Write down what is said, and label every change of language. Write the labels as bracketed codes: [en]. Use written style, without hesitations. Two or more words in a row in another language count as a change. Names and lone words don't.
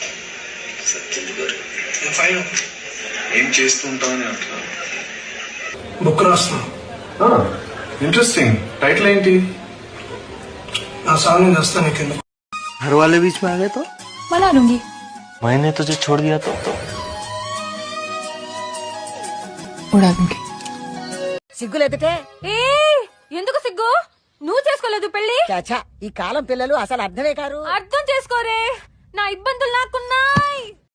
[en] I'm fine. [te] ఏం చేస్తుంటావని అంటున్నా. బుక్ రాస్తున్నా. ఇంట్రెస్టింగ్. టైటిల్ ఏంటి? నా సాంగ్ నేను వస్తా నీకెందుకు. [hi] घर वाले बीच में आ गए तो मना लूंगी. मैंने तुझे छोड़ दिया तो उड़ा दूंगी. [te] సిగ్గులేదుటే? ఏ ఎందుకు సిగ్గు? నువ్వు చేసుకోలేదు పెళ్లి. చాచా, ఈ కాలం పిల్లలు అసలు అర్థమే కారు. అర్థం చేసుకోరే, నా ఇబ్బందులు నాకున్నాయి.